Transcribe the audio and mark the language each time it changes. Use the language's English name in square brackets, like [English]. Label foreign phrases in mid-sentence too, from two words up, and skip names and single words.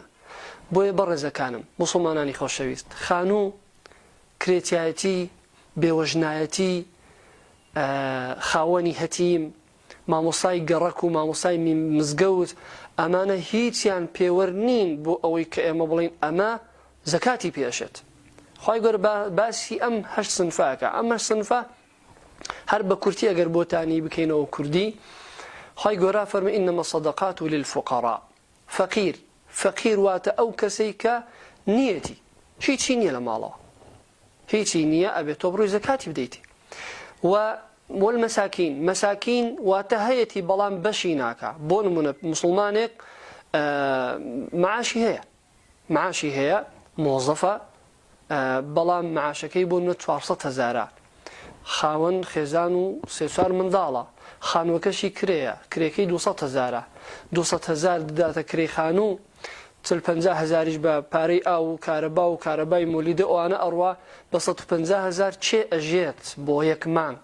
[Central Kurdish] بۆیە بەڕێزەکانم موسڵمانانی خۆشەویست، خانوو، کرێتایەتی، بێوەژنایەتی، خاوەنی هەتیم، مامۆستای گەڕەک و مامۆستای مزگەوت، ئەمانە هیچیان پێوەەر نین بۆ ئەوەی کە ئێمە بڵین ئەمە زەکاتی پێشێت. خوای گەورە باسی ئەم هەشت صنفاکە. ئەم هەشت صنفە هەر بە کورتی ئەگەر بۆتانی بکەینەوە کوردی، خوای گەورە فەرمێ [Arabic] إنما الصدقات للفقراء. [Central Kurdish] فەقیر واتە ئەو کەسەی کە نیەتی هیچی نییە لە ماڵەوە، هیچی نییە، ئەبێت تۆ بڕۆی زەکاتی بدەیتی. والمساكين، مساكين واتە هەیەتی بەڵام بەشی ناکە. بۆ نمونە مسلمانێک معاشی هەیە مۆزەفە، بەڵام معاشەکەی بۆ 400,000 خاوەن خێزان و 3-4 منداڵە، خانووەکەشی کرێیە، کرێکەی 200,000 200,000 دەداتە کرێی خانوو، 40-50,000 بە پارەی ئاو و کارەبا و کارەبای مۆلیدە ئەوانە ئەڕوا بە 150,000 چێ ئەژێت بۆ یەک مانگ.